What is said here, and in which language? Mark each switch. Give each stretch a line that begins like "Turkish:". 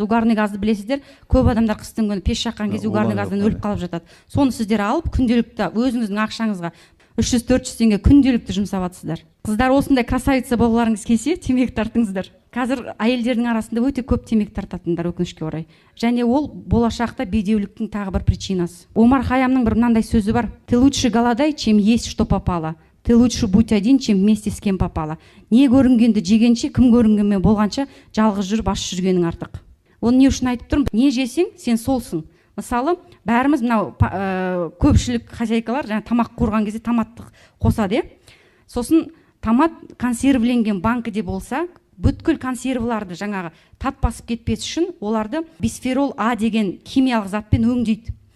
Kazakh: Угарный газды білесіздер, көп адамдар қыстың күні пеш жаққан кезде угарный газдан өліп қалып жатады. Соны сіздер алып күнделікті өзіңіздің ақшаңызға 300-400 теңге күнделікті жұмсап жатсыздар. Қыздар, осындай красавица болғыларыңыз келсе, темекі тартыңыздар. Қазір әйелдердің арасында өте көп темекі тартатындар, өкінішке орай. Және ол болашақта бедеуліктің тағы бір причинасы. Омар Хайямның бір мынандай сөзі бар:
Russian: "Ты лучше голодай, чем есть что попало. Ты лучше будь один, чем вместе с кем попало."
Kazakh: Не көрінгенді жегенше, кім көрінгенмен болғанша, жалғыз жүріп аш жүргенің артық. Оны не үшін айтып тұрмын? Не жесең, сен солсың. Мысалы, бәріміз мынау көпшілік хозяйкалар тамақ қорған кезде томатты қосады. Сосын томат консервіленген банкіде болса, бүткіл консервыларды жаңағы тат басып кетпес үшін оларды бисферол А деген химиялық затпен өңдейді.